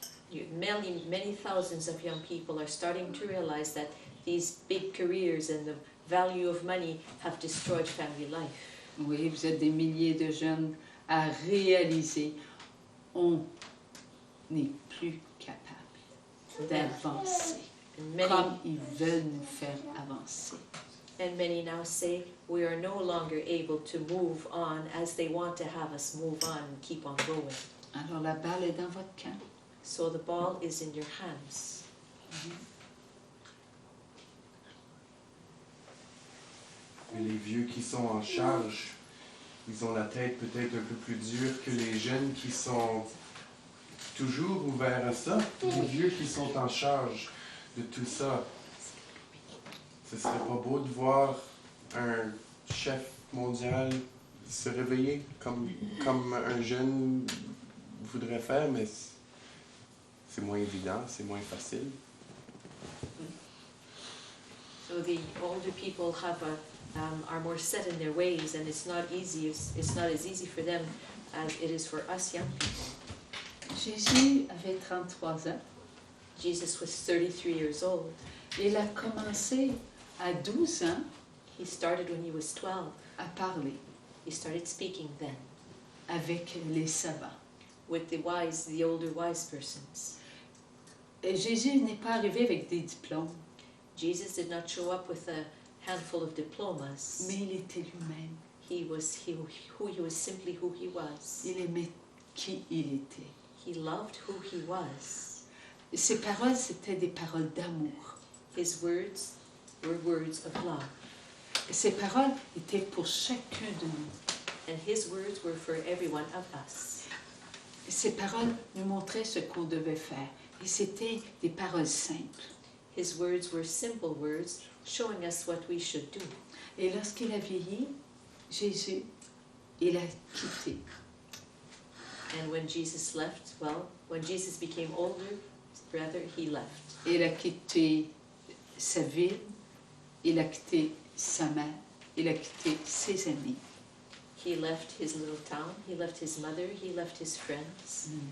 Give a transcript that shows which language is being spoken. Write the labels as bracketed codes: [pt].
[en] Many thousands of young people are starting to realize that these big careers and the value of money have destroyed family life. [fr] Oui, vous êtes des milliers de jeunes à réaliser on n'est plus capable d'avancer comme ils veulent nous faire avancer. [en] And many now say we are no longer able to move on as they want to have us move on and keep on going. [fr] Alors la balle est dans votre camp. [en] So the ball is in your hands. [fr] Et les vieux qui sont en charge, ils ont la tête peut-être un peu plus dure que les jeunes qui sont toujours ouverts à ça. Les vieux qui sont en charge de tout ça. Ce serait pas beau de voir un chef mondial se réveiller comme un jeune voudrait faire, mais c'est moins évident, c'est moins facile. [en] So the older people are more set in their ways, and it's not as easy for them as it is for us young people. [fr] Jésus avait 33 ans. [en] Jesus was 33 years old. [fr] Il a commencé à 12 ans [en] He started when he was 12. [fr] à parler [en] He started speaking then [fr] avec les savants. [en] with the older wise persons. [fr] Et Jésus n'est pas arrivé avec des diplômes, [en] Jesus did not show up with a handful of diplomas. [fr] mais il était lui-même. [en] He was simply who he was. [fr] Il aimait qui il était. [en] He loved who he was. [fr] Ses paroles, c'était des paroles d'amour. [en] His words were words of love. [fr] Ses paroles étaient pour chacun de nous. [en] And his words were for every one of us. [fr] Ses paroles nous montraient ce qu'on devait faire. Et c'était des paroles simples. [en] His words were simple words, showing us what we should do. [fr] Et lorsqu'il a vieilli, Jésus, il a quitté. [en] And when Jesus left, when Jesus became older, rather, he left. [fr] Il a quitté sa ville, il a quitté sa mère, il a quitté ses amis. [en] He left his little town, he left his mother, he left his friends.